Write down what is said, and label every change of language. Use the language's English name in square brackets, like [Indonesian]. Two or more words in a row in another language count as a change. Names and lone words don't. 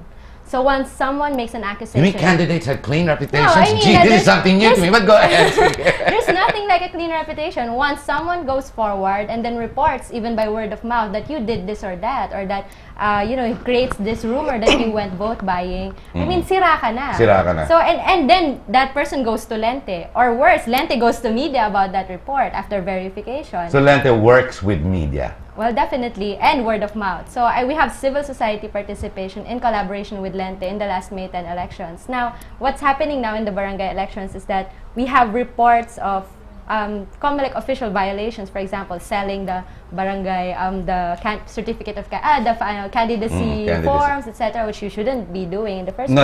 [English] So once someone makes an accusation... You mean candidates have clean reputations? No, I mean, gee, this is something new to me, but go ahead. There's nothing like a clean reputation. Once someone goes forward and then reports, even by word of mouth, that you did this or that, or that, it creates this rumor that you went vote buying, I mean, [Filipino] sira ka na. Sira ka na. [English] So, and then that person goes to Lente. Or worse, Lente goes to media about that report after verification. So Lente works with media. Well, definitely, and word of mouth. So we have civil society participation in collaboration with Lente in the last May 10 elections. Now, what's happening now in the barangay elections is that we have reports of COMELEC official violations, for example, selling the barangay, certificate of candidacy forms, etc., which you shouldn't be doing in the first place.